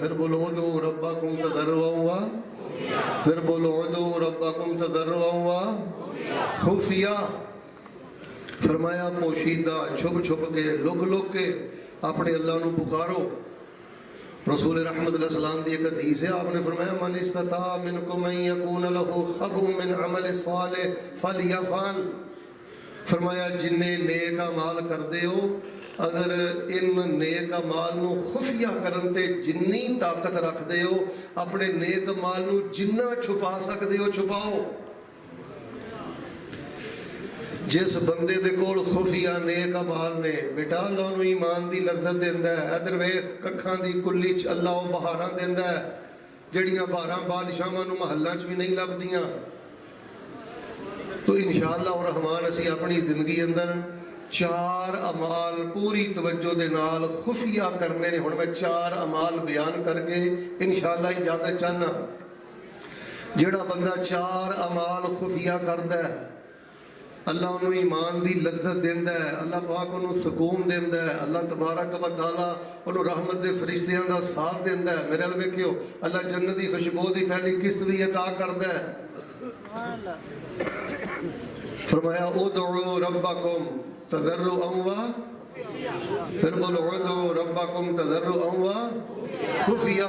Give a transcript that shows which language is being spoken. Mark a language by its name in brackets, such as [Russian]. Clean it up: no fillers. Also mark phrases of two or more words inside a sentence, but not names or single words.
[Punjabi] پھر بولو [Arabic] ادعو ربکم تضرعا و [Punjabi] پھر بولو [Arabic] ادعو ربکم تضرعا و خفیہ [Punjabi] فرمایا پوشیدہ چھپ چھپ کے لک لک کے اپنے اللہ نو پکارو رسول رحمت [Arabic] علیہ السلام [Punjabi] دی ایک حدیث ہے آپ نے فرمایا [Arabic] من استطاع منکم ان یکون له خب من عمل صالح فلیفعل [Punjabi] فرمایا جنہیں نیک اعمال کردے ہو اگر ان نیک اعمال نو خفیہ کرن تے جنی طاقت رکھ دے ہو اپنے نیک اعمال نو جنہ چھپا سکدے ہو چھپاؤ جس بندے دے کول خفیہ نیک اعمال نے بیٹا اللہ نو ایمان دی لذت دیندا ہے ادھر ویکھ ککھاں دی کلی چ اللہ او بہاراں دیندا ہے جڑیاں بہاراں بادشاہاں نو محلاں چ بھی نہیں لبدیاں تو انشاءاللہ الرحمن اسی اپنی زندگی اندر 4 اعمال پوری توجہ دے نال خفیہ کرنے نے. ہن میں 4 اعمال بیان کر کے انشاءاللہ اجازت چاہنا. جڑا بندہ 4 اعمال خفیہ کردا ہے اللہ انہوں ایمان دی لذت دیندا ہے, اللہ پاک انہوں سکون دیندا ہے, اللہ تبارک و تعالیٰ انہوں رحمت دے فرشتیاں دا ساتھ دیندا ہے. میرے ال ویکھیو اللہ جنت دی خوشبو دی پہلی قسط بھی عطا کردا ہے. [Arabic] فرمایا ادعوا ربکم تضرعا و [Punjabi] پھر بولو [Arabic] ادعوا ربکم تضرعا و خفیہ.